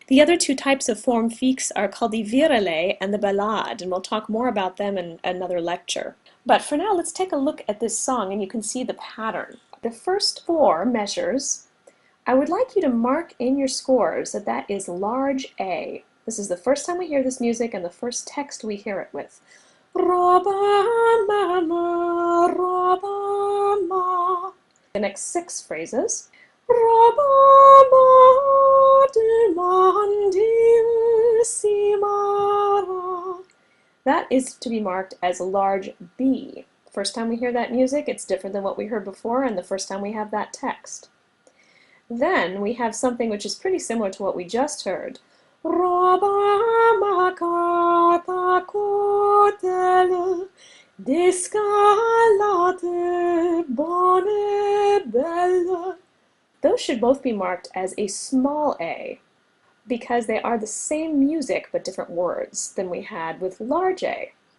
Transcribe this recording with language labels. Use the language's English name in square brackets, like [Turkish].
[English] The other two types of forme fixe are called the virelai and the ballade, and we'll talk more about them in another lecture. But for now, let's take a look at this song and you can see the pattern. The first four measures, I would like you to mark in your scores that that is large A. This is the first time we hear this music and the first text we hear it with. [French] Robin m'aime, Robin m'aime. [English] The next six phrases. [French] Robin m'a demandé si m'aimera. [English] That is to be marked as large B. First time we hear that music, it's different than what we heard before, and the first time we have that text. Then we have something which is pretty similar to what we just heard. [French] Robin m'a cata cotelle, d'escalade, bonne et belle. [English] Those should both be marked as a small a, because they are the same music but different words than we had with large A.